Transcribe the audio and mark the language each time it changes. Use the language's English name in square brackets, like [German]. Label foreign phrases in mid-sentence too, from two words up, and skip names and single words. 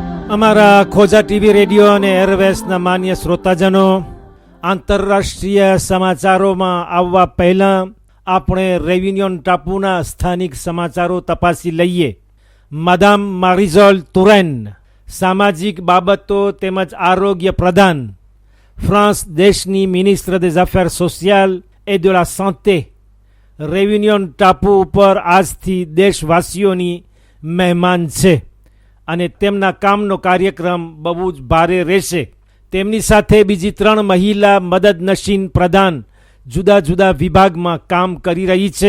[Gujarati] અમારા ખોજા ટીવી રેડિયો અને એરવેસના માન્ય શ્રોતાજનો, આંતરરાષ્ટ્રીય સમાચારોમાં આવવા પહેલાં આપણે રેવિનિયોન ટાપુના સ્થાનિક સમાચારો તપાસી લઈએ. માદામ મારિઝોલ તુરેન, સામાજિક બાબતો તેમજ આરોગ્ય પ્રધાન, ફ્રાન્સ દેશની [French] ministre des Affaires sociales et de la santé, [Gujarati] રેવિનિયોન ટાપુ ઉપર આજથી દેશવાસીઓની મહેમાન છે અને તેમના કામનો કાર્યક્રમ બહુ જ ભારે રહેશે. તેમની સાથે બીજી 3 મહિલા મદદનશીન પ્રધાન જુદા જુદા વિભાગમાં કામ કરી રહી છે.